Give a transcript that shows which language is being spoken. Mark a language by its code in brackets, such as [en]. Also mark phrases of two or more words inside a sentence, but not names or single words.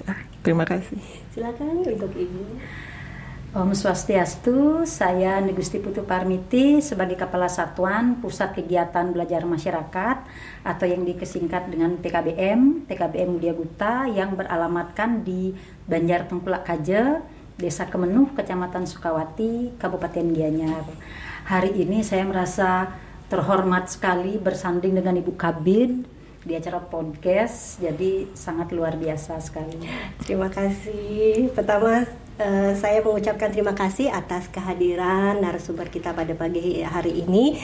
[id] Terima kasih. Silakan untuk Ibu. [ban] Om Swastiastu, [id] saya Gusti Putu Parmiti sebagai Kepala Satuan Pusat Kegiatan Belajar Masyarakat atau yang dikesingkat dengan PKBM Widya Gupta yang beralamatkan di Banjar Tengkulak Kaje, Desa Kemenuh, Kecamatan Sukawati, Kabupaten Gianyar. Hari ini saya merasa terhormat sekali bersanding dengan Ibu Kabid di acara podcast, jadi sangat luar biasa sekali. Terima kasih. Pertama, saya mengucapkan terima kasih atas kehadiran narasumber kita pada pagi hari ini.